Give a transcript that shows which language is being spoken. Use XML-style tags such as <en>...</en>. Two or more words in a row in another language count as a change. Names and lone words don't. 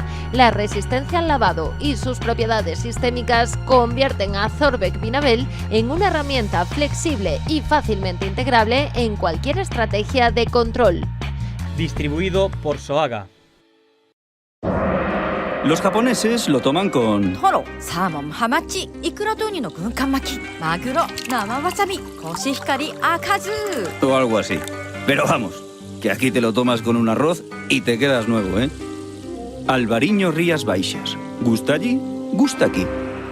<es>La resistencia al lavado y sus propiedades sistémicas convierten a Zorvec Vinabel en una herramienta flexible y fácilmente integrable en cualquier estrategia de control. Distribuido por Soaga. Los japoneses lo toman con...</es> <ja>トロ、サーモン、ハマチ、いくらとうにの軍艦巻き、マグロ、生わさび、コシヒカリ、赤酢.</ja> <es>o algo así. Pero vamos, que aquí te lo tomas con un arroz y te quedas nuevo, ¿eh? Albariño Rías Baixas. ¿Gusta allí? Gusta aquí.</es>